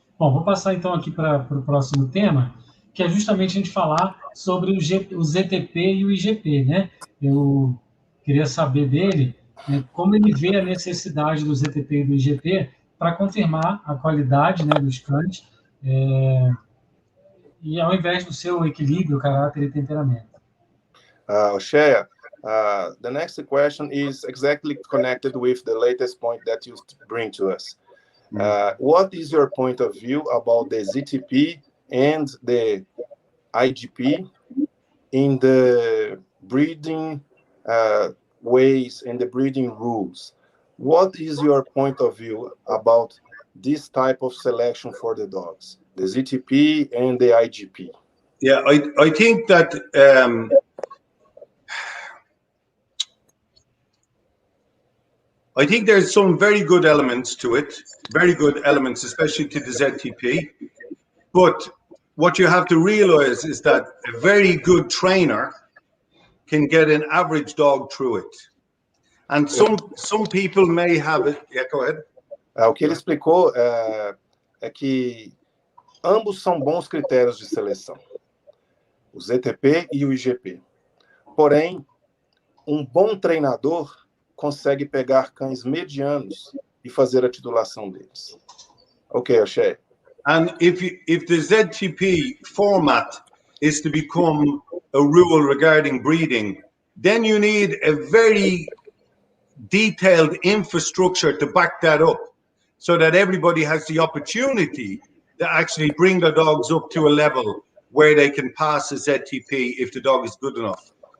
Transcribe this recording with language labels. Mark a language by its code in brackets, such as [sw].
[pt] Bom, vou passar então aqui para o próximo tema, que é justamente a gente falar sobre o ZTP e o IGP, né? Eu queria saber dele, né, como ele vê a necessidade do ZTP e do IGP para confirmar a qualidade, né, dos cães, e ao invés do seu equilíbrio, caráter e temperamento. [en] Oshea, the next question is exactly connected with the latest point that you bring to us. What is your point of view about the ZTP and the IGP in the breeding ways and the breeding rules? What is your point of view about this type of selection for the dogs, the ZTP and the IGP? Yeah, I think that I think there's some very good elements to it, very good elements, especially to the ZTP. But what you have to realize is that a very good trainer can get an average dog through it. And some people may have it. Yeah, go ahead. [pt] O que ele explicou é que ambos são bons critérios de seleção, o ZTP e o IGP. Porém, um bom treinador consegue pegar cães medianos e fazer a titulação deles. [en] Ok, Oshea. And if the ZTP format is to become a rule regarding breeding, then you need a very detailed infrastructure to back that up, so that everybody has the opportunity to actually bring the dogs up to a level where they can pass a ZTP if the dog is good enough.